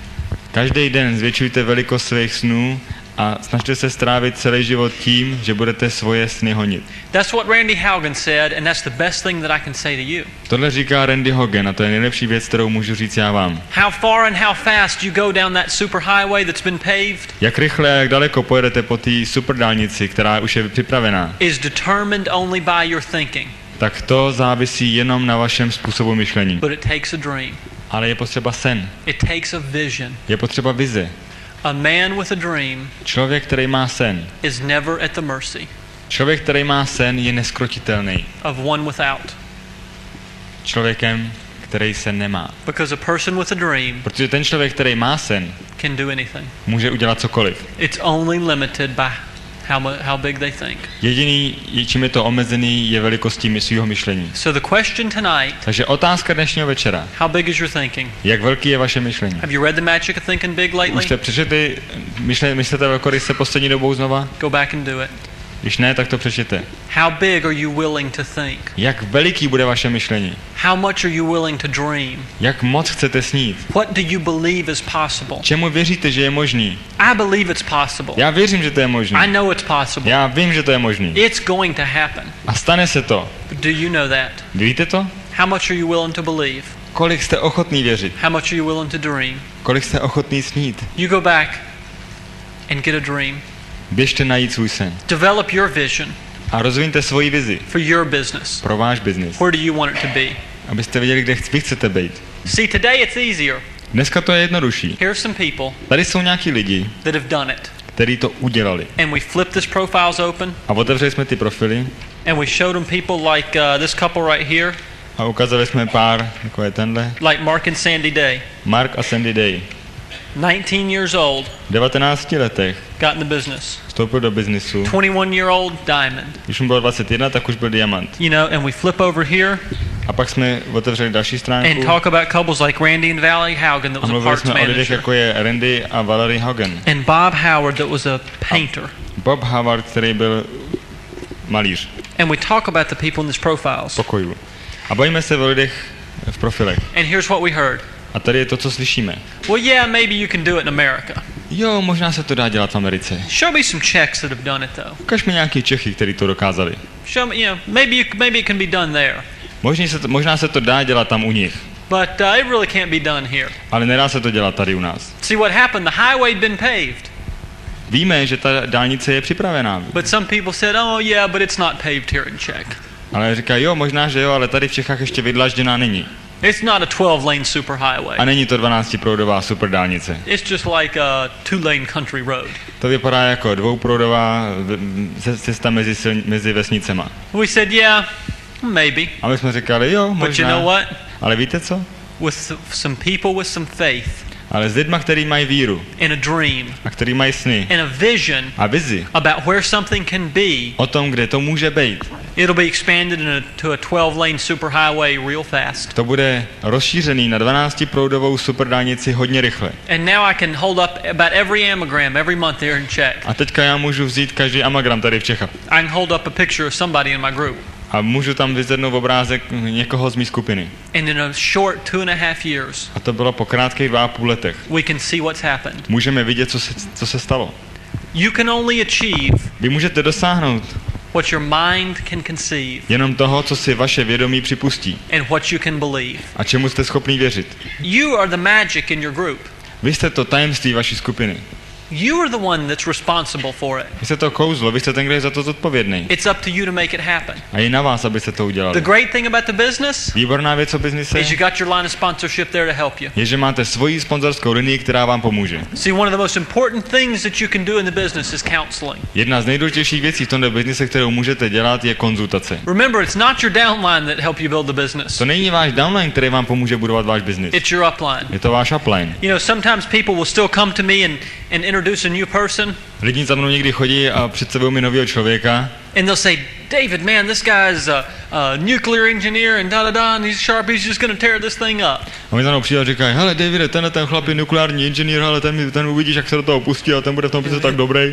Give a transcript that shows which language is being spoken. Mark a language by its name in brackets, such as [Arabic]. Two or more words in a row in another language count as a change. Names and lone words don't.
[Czech] Každý den zvětšujte velikost svých snů a snažte se strávit celý život tím, že budete svoje sny honit. [English] That's what Randy Haugen said, and that's the best thing that I can say to you. [Czech] Tohle říká Randy Haugen a to je nejlepší věc, kterou můžu říct já vám. [English] How far and how fast you go down that superhighway that's been paved [Czech] Jak rychle a jak daleko pojedete po té superdálnici, která už je připravená, [English] is determined only by your thinking. [Czech] tak to závisí jenom na vašem způsobu myšlení. [English] But it takes a dream. [Czech] Ale je potřeba sen. [English] It takes a vision. [Czech] Je potřeba vize. [English] A man with a dream [Czech] Člověk, který má sen. [English] is never at the mercy [Czech] Člověk, který má sen, je neskrotitelný. [English] of one without. [Czech] Člověkem, který sen nemá. [English] Because a person with a dream [Czech] Protože ten člověk, který má sen, [English] can do anything. [Czech] může udělat cokoliv. [English] It's only limited by how big they think. [Czech] Jediný, čím je to omezený, je velikostí svého myšlení. [English] So the question tonight, [Czech] Takže otázka dnešního večera. [English] how big is your thinking? [Czech] Jak velký je vaše myšlení? [English] Have you read The Magic of Thinking Big [Czech] Už [English] lately? [Czech] jste přečetli myslete velkoryse poslední dobou znova? [English] Go back and do it. [Czech] Když ne, tak to přečtěte. [English] How big are you willing to think? [Czech] Jak veliký bude vaše myšlení? [English] How much are you willing to dream? [Czech] Jak moc chcete snít? [English] What do you believe is possible? [Czech] Čemu věříte, že je možný? [English] I believe it's possible. [Czech] Já věřím, že to je možný. [English] I know it's possible. [Czech] Já vím, že to je možný. [English] It's going to happen. [Czech] A stane se to. [English] Do you know that? [Czech] Víte to? [English] How much are you willing to believe? [Czech] Kolik jste ochotný věřit? [English] How much are you willing to dream? [Czech] Kolik jste ochotný snít? [English] You go back and get a dream. [Czech] Běžte najít svůj sen. [English] Develop your vision [Czech] A rozviňte svoji vizi [English] for your business. [Czech] pro váš biznis. [English] Where do you want it to be? [Czech] Abyste věděli, kde vy chcete být. [English] See, today it's easier. [Czech] Dneska to je jednodušší. [English] Here are some people [Czech] Tady jsou nějaký lidi, [English] that have done it. [Czech] kteří to udělali. [English] And we flipped this profiles open [Czech] A otevřeli jsme ty profily [English] and we showed them people like this couple right here, [Czech] a ukázali jsme pár, jako je tenhle, [English] like Mark and Sandy Day. [Czech] Mark a Sandy Day. [English] 19 years old, [Czech] V 19 letech [English] got in the business. [Czech] vstoupil do biznisu. [English] 21-year-old diamond. [Czech] Když mu bylo 21, tak už byl diamant. [English] You know, and we flip over here [Czech] A pak jsme otevřeli další [English] and [Czech] stránku [English] talk about couples like Randy and Valerie Haugen that [Czech] a [English] was [Czech] a mluvili [English] parts [Czech] jsme o lidech, [English] manager, [Czech] jako je Randy a Valerie Hogan. [English] and Bob Howard that was a painter. [Czech] Bob Howard, který byl malíř [English] And we talk about the people in these profiles. [Czech] pokojů. A bavíme se o lidech v profilech. [English] And here's what we heard. [Czech] A tady je to, co slyšíme. [English] Well, yeah, maybe you can do it in America. [Czech] Jo, možná se to dá dělat v Americe. [English] Show me some Czechs that have done it though. [Czech] Ukaž mi nějaký Čechy, kteří to dokázali. [English] Show me, you know, maybe it can be done there. [Czech] Možná se to dá dělat tam u nich, [English] But it really can't be done here. [Czech] ale nedá se to dělat tady u nás. [English] See what happened? The highway had been paved. [Czech] Víme, že ta dálnice je připravená, [English] But some people said, oh yeah, but it's not paved here in Czech. [Czech] ale říkají, jo, možná, že jo, ale tady v Čechách ještě vydlažděná není. [English] It's not a 12-lane superhighway. [Czech] A není to 12proudová superdálnice. [English] It's just like a 2-lane country road. [Czech] To vypadá jako dvouproudová cesta mezi vesnicema. [English] We said, yeah, maybe. [Czech] A my jsme říkali, jo, [English] But you know [Czech] možná. [English] what? [Czech] Ale víte co? [English] With some people with some faith [Czech] Ale s lidma, který mají víru [English] and a dream [Czech] a který mají sny [English] and a vision [Czech] a vizi [English] about where something can be, [Czech] o tom, kde to může být, [English] it'll be expanded to a 12-lane superhighway real fast. [Czech] to bude rozšířený na 12proudovou superdálnici hodně rychle. [English] And now I can hold up about every ammogram every month here in Czech. [Czech] A teďka já můžu vzít každý amagram tady v Čechách. [English] I can hold up a picture of somebody in my group. [Czech] A můžu tam vyzvednout obrázek někoho z mé skupiny. [English] And in a short 2.5 years, [Czech] A to bylo po krátkých 2,5 letech. [English] we can see what's happened. [Czech] Můžeme vidět, co se stalo. [English] You can only achieve [Czech] Vy můžete dosáhnout [English] what your mind can conceive [Czech] jenom toho, co si vaše vědomí připustí [English] and what you can believe. [Czech] a čemu jste schopný věřit. [English] You are the magic in your group. [Czech] Vy jste to tajemství vaší skupiny. [English] You are the one that's responsible for it. [Czech] Vy jste to kouzlo, vy jste ten, kdo je za to zodpovědný. [English] It's up to you to make it happen. [Czech] A je na vás, abyste to [English] The [Czech] udělali. [English] great thing about the business [Czech] Výborná věc o biznise [English] is you got your line of sponsorship there to help you. [Czech] je, že máte svoji sponzorskou linii, která vám pomůže. [English] See, one of the most important things that you can do in the business is counseling. [Czech] Jedna z nejdůležitějších věcí v tomto biznise, kterou můžete dělat, je konzultace. [English] Remember, it's not your downline that help you build the business. [Czech] To není váš downline, který vám pomůže budovat váš biznis. [English] It's your upline. [Czech] Je to váš upline. [English] You know, sometimes people will still come to me and introduce a new person, [Czech] Lidi za mnou někdy chodí a představují mi nového člověka [English] and they'll say, David, man, this guy is a nuclear engineer and da-da-da, and he's sharp, he's just going to tear this thing up. [Czech] a mi za mnou přijde a říkají, hele Davide, ten chlap je nukleární inženýr, ale ten uvidíš, jak se do toho pustí a ten bude v tom biznesu tak dobrý.